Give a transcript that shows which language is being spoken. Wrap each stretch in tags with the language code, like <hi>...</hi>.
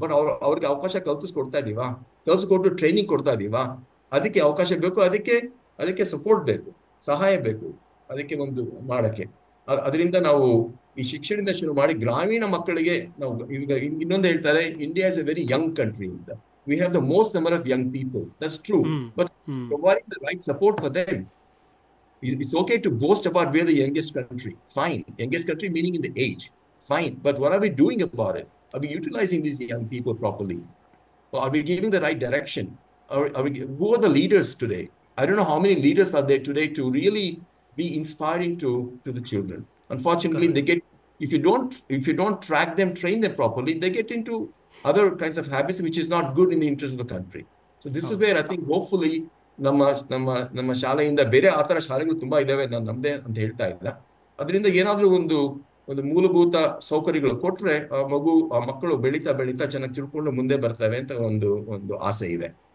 <kn>But ಅವ್ರಿಗೆ ಅವಕಾಶ ಕಲ್ಪಿಸ್ಕೊಡ್ತಾ ಇದೀವಾ? ಕಲ್ಪಿಸ್ಕೊಟ್ಟು training ಕೊಡ್ತಾ ಇದೀವಾ? ಅದಕ್ಕೆ ಅವಕಾಶ ಬೇಕು, ಅದಕ್ಕೆ ಸಪೋರ್ಟ್ ಬೇಕು, ಸಹಾಯ ಬೇಕು, ಅದಕ್ಕೆ ಒಂದು ಮಾಡಕ್ಕೆ. ಅದರಿಂದ ನಾವು ಈ ಶಿಕ್ಷಣದಿಂದ ಶುರು ಮಾಡಿ ಗ್ರಾಮೀಣ ಮಕ್ಕಳಿಗೆ ನಾವು ಈಗ ಇನ್ನೊಂದು ಹೇಳ್ತಾರೆ,</kn> <en>India is a very young country</en> <kn>ಅಂತ.</kn> <en>we have the most number of young people. That's true. But providing the right support for them. It's okay to boast about we're the youngest country. Fine. Youngest country meaning in the age. Fine. But what are we doing about it? Are we utilizing these young people properly? Or are we giving the right direction? Who are the leaders today? I don't know how many leaders are there today to really be inspiring to the children. Unfortunately, they get, if you don't track them, train them properly, they get into other kinds of habits, which is not good in the interest of the country. So this is where I think hopefully</en> <kn>ನಮ್ಮ ಶಾಲೆಯಿಂದ ಬೇರೆ ಆ ಥರ ಶಾಲೆಗಳು ತುಂಬಾ ಇದಾವೆ, ನಾನು ನಮ್ದೇ ಅಂತ ಹೇಳ್ತಾ ಇಲ್ಲ. ಅದರಿಂದ ಏನಾದ್ರೂ ಒಂದು ಮೂಲಭೂತ ಸೌಕರ್ಯಗಳು ಕೊಟ್ರೆ ಆ ಮಕ್ಕಳು ಬೆಳೀತಾ ಚೆನ್ನಾಗಿ ತಿಳ್ಕೊಂಡು ಮುಂದೆ ಬರ್ತವೆ ಅಂತ ಒಂದು ಆಸೆ ಇದೆ.</kn>